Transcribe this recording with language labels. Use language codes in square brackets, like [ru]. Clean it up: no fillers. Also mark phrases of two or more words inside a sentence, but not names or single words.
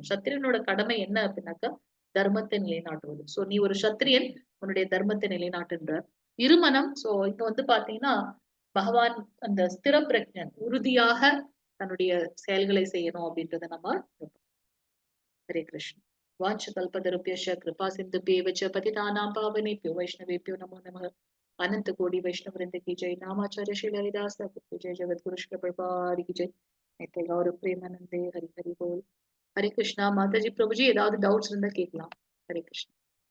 [ta] சத்திரியனோட கடமை என்ன அப்படின்னாக்கா தர்மத்தை நிலைநாட்டுவது. சோ நீ ஒரு சத்திரியன், உன்னுடைய தர்மத்தை நிலைநாட்டுன்றார். இருமனம், சோ இங்க வந்து பாத்தீங்கன்னா பகவான் அந்த ஸ்திர பிரஜன் உறுதியாக தன்னுடைய செயல்களை செய்யணும் அப்படின்றத நம்ம ஹரே கிருஷ்ண. [sa] वाञ्छकल्पतरुभ्यश्च कृपा सिन्धुभ्येव च पतितानां पावनेभ्यो वैष्णवेभ्यो नमो नमः। [hi] अनंत कोटि वैष्णव वृंद की जय। नामाचार्य श्री हरिदास ठाकुर की जय। जगत गुरु श्री प्रभुपाद की जय। [bn] নিত্য গৌর প্রেমানন্দে হরি হরি বোল। [hi] हरे कृष्णा। माता जी प्रभु जी [ta] ஏதாவது டவுட்ஸ் இருந்தா கேட்கலாம். [hi] हरे कृष्ण।